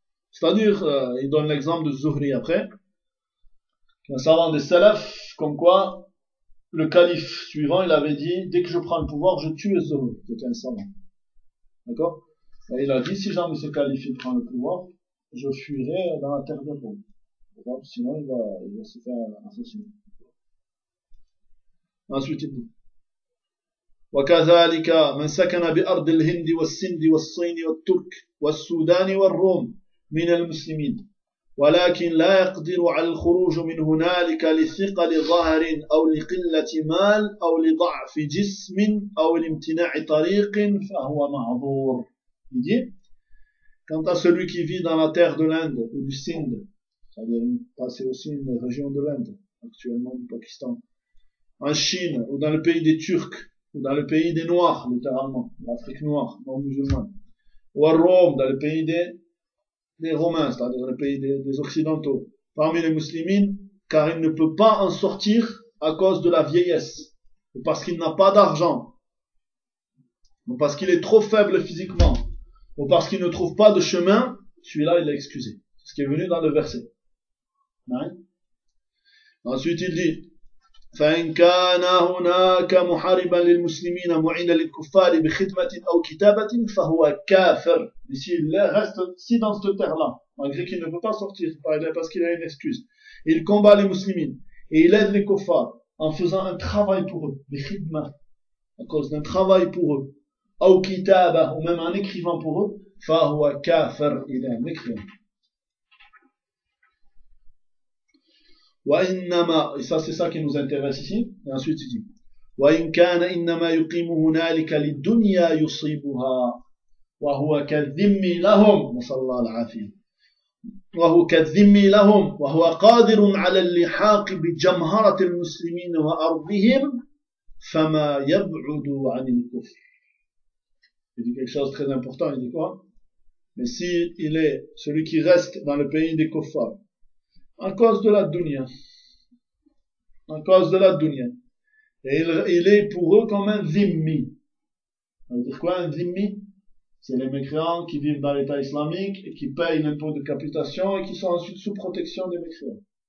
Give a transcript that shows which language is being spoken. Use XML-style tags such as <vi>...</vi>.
<fr>C'est-à-dire, il donne l'exemple de Zuhri après, un savant des salafs, comme quoi, le calife suivant, il avait dit, dès que je prends le pouvoir, je tue Zohri, qui était un savant. D'accord? Et il a dit, si jamais ce calife, il prend le pouvoir, je fuirai dans la terre de Rome. D'accord? Sinon, il va se faire assassiner. Ensuite, il dit,</fr> <ar>وكذلك من سكن بأرض الهند والسند والصين والترك والسودان والروم من المسلمين ولكن لا يقدر على الخروج من هنالك لثقل ظهر أو لقلة مال أو لضعف جسم أو لامتناع طريق فهو معذور.</ar> <fr>Il dit, quant à celui qui vit dans la terre de l'Inde ou du Sindh, c'est-à-dire passer aussi une région de l'Inde, actuellement du Pakistan, en Chine ou dans le pays des Turcs, ou dans le pays des Noirs, littéralement, l'Afrique noire, non musulmane, ou à Rome, dans le pays des Romains, c'est-à-dire le pays des Occidentaux, parmi les musulmans, car il ne peut pas en sortir à cause de la vieillesse, ou parce qu'il n'a pas d'argent, ou parce qu'il est trop faible physiquement, ou parce qu'il ne trouve pas de chemin, celui-là, il est excusé. C'est ce qui est venu dans le verset. Hein? Ensuite, il dit,</fr> <ar>فإن كان هناك محاربا للمسلمين معين للكفار بخدمة أو كتابة فهو كافر.</ar> <fr>Ici, il reste ici dans cette terre-là, malgré qu'il ne peut pas sortir parce qu'il a une excuse. Il combat les musulmans et il aide les kuffar en faisant un travail pour eux,</fr> <ar>بخدمة,</ar> <fr>à cause d'un travail pour eux,</fr> <ar>أو كتابة,</ar> <fr>ou même en écrivant pour eux,</fr> <ar>فهو كافر,</ar> <fr>il est un mécréant.</fr> <ar>وإنما</ar> <fr>إساسا كي نوز انتيريس ici et ensuite il dit</fr> <ar>وإن كان إنما يقيم هنالك للدنيا يصيبها وهو كالذم لهم صلى الله عليه وهو كالذم لهم وهو قادر على اللحاق بجمهرة المسلمين وأرضهم فما يبعد عن الكفر.</ar> <fr>Il dit quelque chose de très important, il dit quoi? Mais si il est celui qui reste dans le pays des kuffar à cause de la dunya, à cause de la dunya, et il est pour eux comme un dhimmi. Ça veut dire quoi un dhimmi? C'est les mécréants qui vivent dans l'état islamique et qui payent l'impôt de capitation et qui sont ensuite sous protection des mécréants.</fr>